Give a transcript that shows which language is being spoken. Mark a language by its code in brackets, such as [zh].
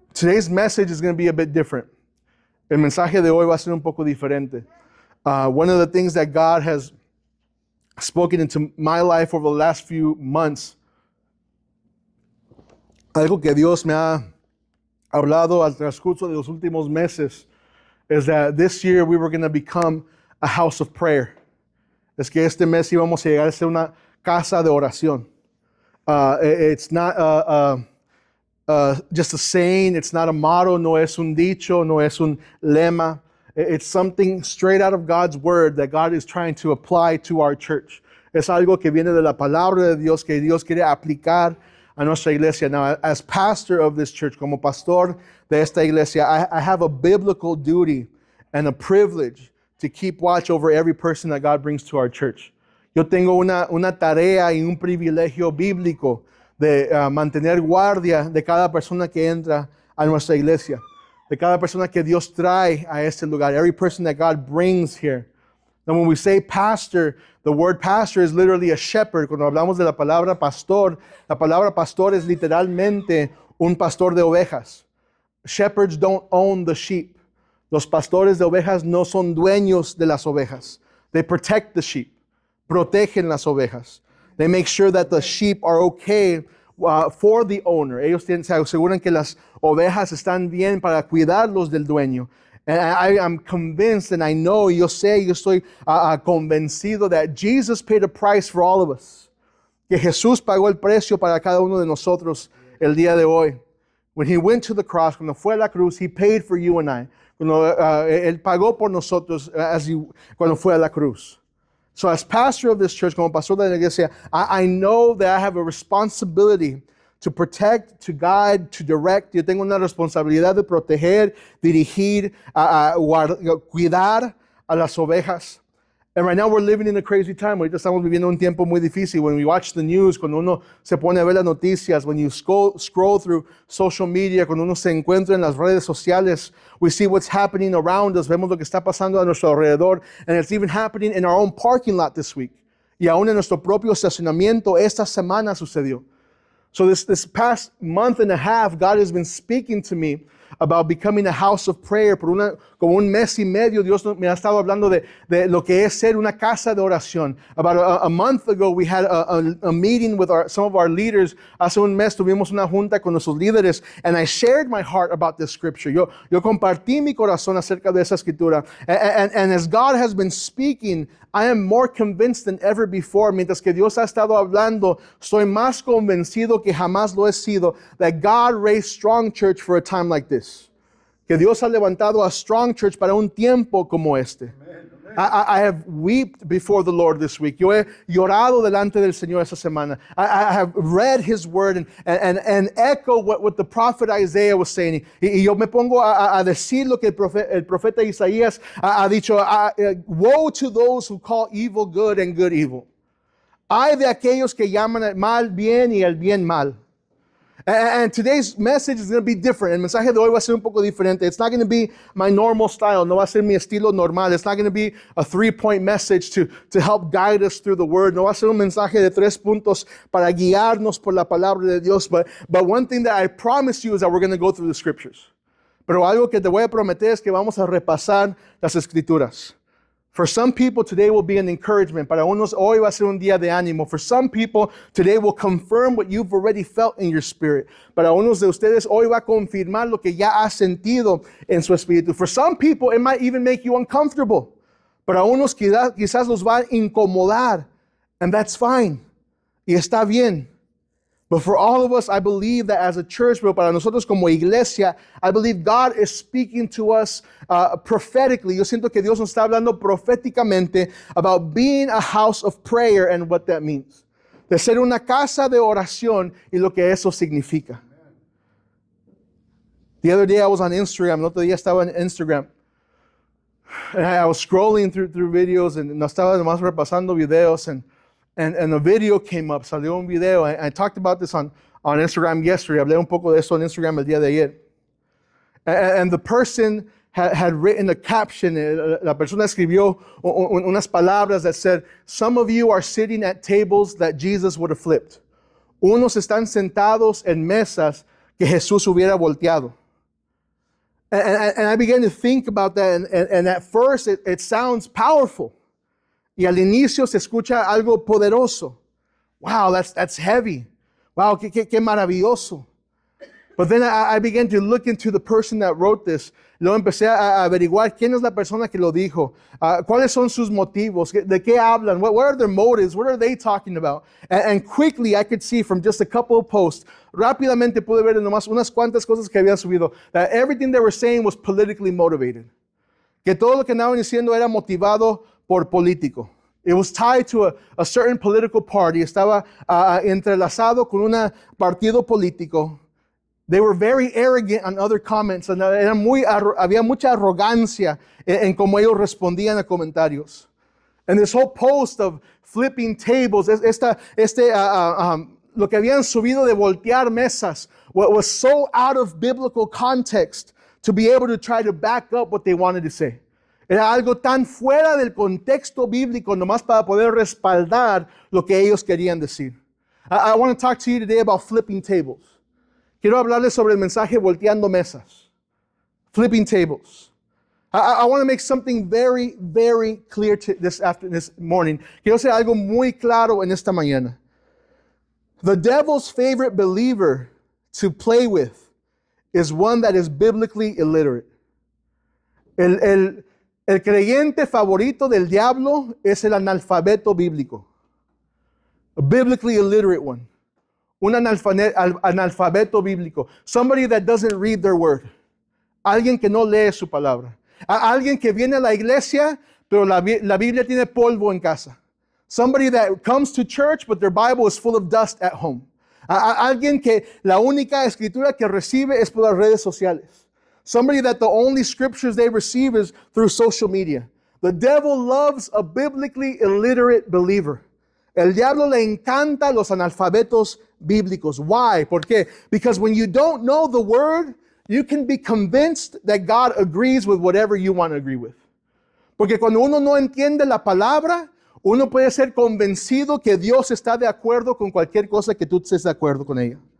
[en] Today's message is going to be a bit different. [es] El mensaje de hoy va a ser un poco diferente. [en] One of the things that God has spoken into my life over the last few months, [es] algo que Dios me ha hablado al transcurso de los últimos meses, [en] is that this year we were going to become a house of prayer. [es] Es que este mes íbamos a llegar a ser una casa de oración. [en] It's not just a saying, it's not a motto, [es] no es un dicho, no es un lema. [en] It's something straight out of God's word that God is trying to apply to our church. [es] Es algo que viene de la palabra de Dios, que Dios quiere aplicar a nuestra iglesia. [en] Now, as pastor of this church, [es] como pastor de esta iglesia, [en] I have a biblical duty and a privilege to keep watch over every person that God brings to our church. [es] Yo tengo una tarea y un privilegio bíblico de mantener guardia de cada persona que entra a nuestra iglesia, de cada persona que Dios trae a este lugar, [en] every person that God brings here. Now, when we say pastor, the word pastor is literally a shepherd. [es] Cuando hablamos de la palabra pastor es literalmente un pastor de ovejas. [en] Shepherds don't own the sheep. [es] Los pastores de ovejas no son dueños de las ovejas. [en] They protect the sheep. [es] Protegen las ovejas. [en] They make sure that the sheep are okay for the owner. [es] Ellos se aseguran que las ovejas están bien para cuidarlos del dueño. [en] And I am convinced, and I know, [es] yo estoy convencido [en] that Jesus paid a price for all of us. [es] Que Jesús pagó el precio para cada uno de nosotros el día de hoy. [en] When he went to the cross, [es] cuando fue a la cruz, [en] he paid for you and I. [es] Cuando él pagó por nosotros cuando fue a la cruz. [en] So as pastor of this church, [es] como pastor de la iglesia, [en] I know that I have a responsibility to protect, to guide, to direct. [es] Yo tengo una responsabilidad de proteger, dirigir, cuidar a las ovejas. [en] And right now we're living in a crazy time. [es] Ahorita estamos viviendo un tiempo muy difícil. [en] When we watch the news, [es] cuando uno se pone a ver las noticias, [en] when you scroll through social media, [es] cuando uno se encuentra en las redes sociales, [en] we see what's happening around us. [es] Vemos lo que está pasando a nuestro alrededor. [en] And it's even happening in our own parking lot this week. [es] Y aún en nuestro propio estacionamiento esta semana sucedió. [en] So this past month and a half, God has been speaking to me about becoming a house of prayer. [es] Como un mes y medio, Dios me ha estado hablando de lo que es ser una casa de oración. [en] About a month ago, we had a meeting with some of our leaders. [es] Hace un mes tuvimos una junta con nuestros líderes, [en] and I shared my heart about this scripture. [es] Yo compartí mi corazón acerca de esa escritura. [en] And as God has been speaking, I am more convinced than ever before. [es] Mientras que Dios ha estado hablando, estoy más convencido que jamás lo he sido [en] that God raised Strong Church for a time like this. [es] Que Dios ha levantado a Strong Church para un tiempo como este. [en] Amen. I have wept before the Lord this week. [es] Yo he llorado delante del Señor esta semana. [en] I have read His word and echo what the prophet Isaiah was saying. [es] Y yo me pongo a decir lo que el profeta Isaías ha dicho. [en] Woe to those who call evil good and good evil. [es] Ay de aquellos que llaman el mal bien y el bien mal. [en] And today's message is going to be different. [es] El mensaje de hoy va a ser un poco diferente. [en] It's not going to be my normal style. [es] No va a ser mi estilo normal. [en] It's not going to be a 3-point message to help guide us through the word. [es] No va a ser un mensaje de 3 puntos para guiarnos por la palabra de Dios. [en] But one thing that I promise you is that we're going to go through the scriptures. [es] Pero algo que te voy a prometer es que vamos a repasar las escrituras. [en] For some people, today will be an encouragement. [es] Para unos, hoy va a ser un día de ánimo. [en] For some people, today will confirm what you've already felt in your spirit. [es] Para unos de ustedes, hoy va a confirmar lo que ya has sentido en su espíritu. [en] For some people, it might even make you uncomfortable. [es] Para unos, quizás los va a incomodar. [en] And that's fine. [es] Y está bien. [en] But for all of us, I believe that as a church, [es] pero para nosotros como iglesia, [en] I believe God is speaking to us prophetically. [es] Yo siento que Dios nos está hablando proféticamente [en] about being a house of prayer and what that means. [es] De ser una casa de oración y lo que eso significa. [en] The other day I was on Instagram. [es] El otro día estaba en Instagram. [en] And I was scrolling through videos and [es] no estaba nomás repasando videos [en] and a video came up, [es] salió un video. [en] I talked about this on Instagram yesterday. [es] Hablé un poco de eso en Instagram el día de ayer. [en] And the person had written a caption. [es] La persona escribió unas palabras [en] that said, some of you are sitting at tables that Jesus would have flipped. [es] Unos están sentados en mesas que Jesús hubiera volteado. [en] And I began to think about that, and at first it sounds powerful. [es] Y al inicio se escucha algo poderoso. [en] Wow, that's heavy. [es] Wow, qué maravilloso. [en] But then I began to look into the person that wrote this. [es] Luego empecé a averiguar quién es la persona que lo dijo. Cuáles son sus motivos. De qué hablan. [en] What are their motives? What are they talking about? And quickly I could see from just a couple of posts. [es] Rápidamente pude ver nomás unas cuantas cosas que habían subido. [en] That everything they were saying was politically motivated. [es] Que todo lo que andaban diciendo era motivado por político. [en] It was tied to a certain political party. [es] Estaba entrelazado con un partido político. [en] They were very arrogant on other comments. And [es] había mucha arrogancia en cómo ellos respondían a comentarios. [en] And this whole post of flipping tables, [es] lo que habían subido de voltear mesas, [en] was so out of biblical context to be able to try to back up what they wanted to say. [es] Era algo tan fuera del contexto bíblico nomás para poder respaldar lo que ellos querían decir. [en] I want to talk to you today about flipping tables. [es] Quiero hablarles sobre el mensaje volteando mesas. [en] Flipping tables. I want to make something very, very clear this morning. [es] Quiero hacer algo muy claro en esta mañana. [en] The devil's favorite believer to play with is one that is biblically illiterate. [es] El creyente favorito del diablo es el analfabeto bíblico. [en] A biblically illiterate one. [es] Un analfabeto bíblico. [en] Somebody that doesn't read their word. [es] Alguien que no lee su palabra. Alguien que viene a la iglesia, pero la Biblia tiene polvo en casa. [en] Somebody that comes to church, but their Bible is full of dust at home. [es] Alguien que la única escritura que recibe es por las redes sociales. [en] Somebody that the only scriptures they receive is through social media. The devil loves a biblically illiterate believer. [es] El diablo le encanta los analfabetos bíblicos. [en] Why? [es] ¿Por qué? [en] Because when you don't know the word, you can be convinced that God agrees with whatever you want to agree with. [es] Porque cuando uno no entiende la palabra, uno puede ser convencido que Dios está de acuerdo con cualquier cosa que tú estés de acuerdo con ella.